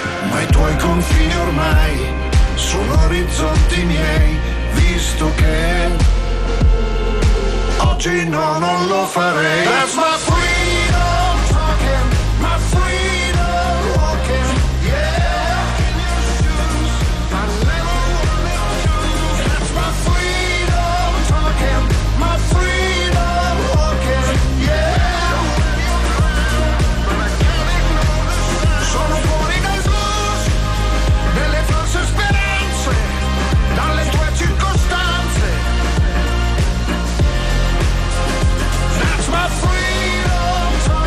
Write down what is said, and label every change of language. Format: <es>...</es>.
<it>Ma i tuoi confini ormai sono orizzonti miei, visto che oggi no, non lo farei.</it> <en>That's my freedom talking, my freedom walking, yeah. In your shoes, I never wanna choose. That's my freedom talking, my freedom walking, yeah. When you're around, I can't ignore the sun.</en> <it>Sono fuori dal blues, delle false speranze, dalle tue circostanze.</it> <en>That's my freedom.</en>